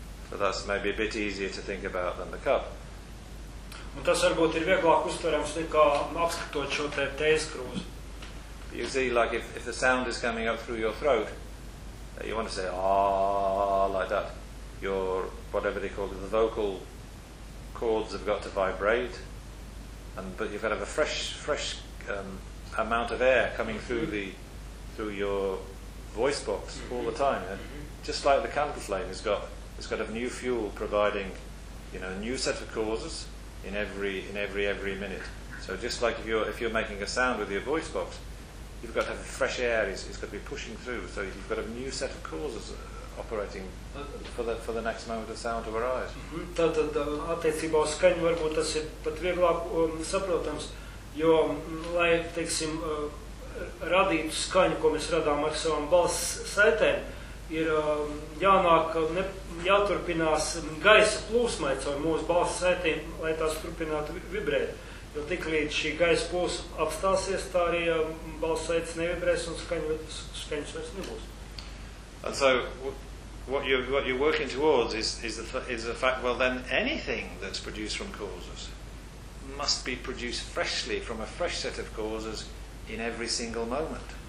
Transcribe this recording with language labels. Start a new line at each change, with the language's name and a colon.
English: So that's maybe a bit easier to think about than the cup.
Latvian: Un tas varbūt ir vieglāk uztverams nekā apskatot šo te tēzi krūzi.
English: You see, like if the sound is coming up through your throat, you want to say ah like that. Your whatever they call it, the vocal chords have got to vibrate, and but you've got to have a fresh amount of air coming through through your voice box all the time. Yeah? Just like the candle flame has got a new fuel providing, you know, a new set of causes in every minute. So just like if you're making a sound with your voice box, you've got to have fresh air, it's got to be pushing through, so you've got a new set of causes operating for the next moment of sound to arise.
Latvian: Tātad attiecībā uz skaņu varbūt tas ir pat vieglāk saprotams, jo, lai, teiksim, radītu skaņu, ko mēs radām ar savām balss saitēm, ir jāturpinās gaisa plūsmai caur mūsu balss saitēm, lai tās turpinātu vibrēt. Jo tiklīdz šī gaisa plūsma apstāsies, tā arī balss saites nevibrēs un skaņas vairs nebūs.
English: And so what you're working towards is the fact, well, then anything that's produced from causes must be produced freshly from a fresh set of causes in every single moment.